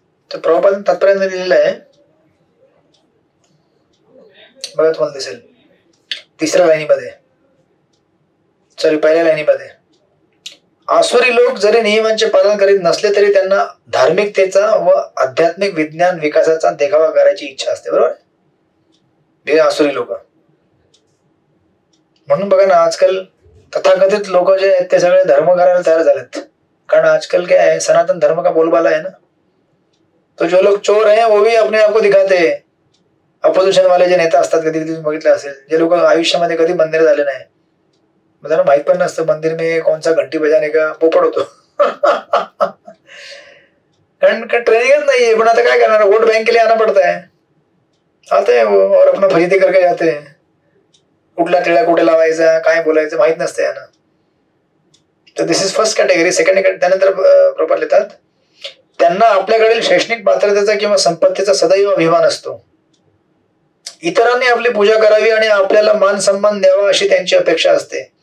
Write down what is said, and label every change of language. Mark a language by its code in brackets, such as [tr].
[mr] तर प्रभुपादांनी तात्पर्याने दिलेलं आहे, बघा तुम्हाला दिसेल 3ऱ्या लाईनीमध्ये, पहिल्या लाईनीमध्ये, आसुरी लोक जरी नियमांचे पालन करीत नसले तरी त्यांना धार्मिकतेचा व आध्यात्मिक विज्ञान विकासाचा देखावा करायची इच्छा असते. बरोबर, हे आसुरी लोक. म्हणून बघा ना, आजकाल तथाकथित लोक जे आहेत ते सगळे धर्म करायला तयार झालेत. [hi] कारण आजकल क्या है, सनातन धर्म का बोलबाला है ना. तो जो लोग चोर हैं वो भी अपने आप को दिखाते हैं. [mr] अपोजिशन वाले जे नेता असतात, कधी कधी बघितलं असेल, जे लोक आयुष्यामध्ये कधी मंदिर झाले नाही, त्यांना माहित पण नसतं [hi] मंदिर में कौन सा घंटी बजाने का [mr] पोपट होतो. कारण ट्रेनिंगच नाहीये. पण आता काय करणार, [hi] वोट बैंक के लिए आना पड़ता है, आते हैं वो और अपना फजीती करके जाते हैं. [mr] कुठला टिळा कुठे लावायचा, काय बोलायचं माहित नसतं यांना. तर [en] This is first category. [mr] सेकंड, त्यानंतर प्रॉपर लिहितात, त्यांना आपल्याकडील शैक्षणिक पात्रतेचा किंवा संपत्तीचा सदैव अभिमान असतो. इतरांनी आपली पूजा करावी आणि आपल्याला मान सन्मान द्यावा अशी त्यांची अपेक्षा असते.